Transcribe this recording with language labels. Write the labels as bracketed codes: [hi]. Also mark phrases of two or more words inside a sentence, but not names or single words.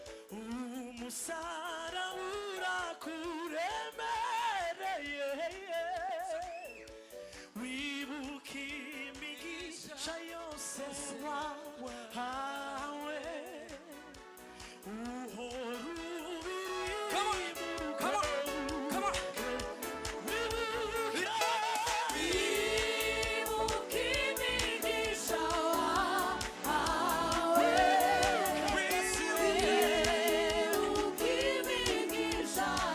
[rn] Umusaraba urakuremereye. Wibuke imigisha yose wahawe. Uhora ubiri [en] Come on, come on, come on. [rn] Wibuke imigisha wahawe. Yesu. Wibuke imigisha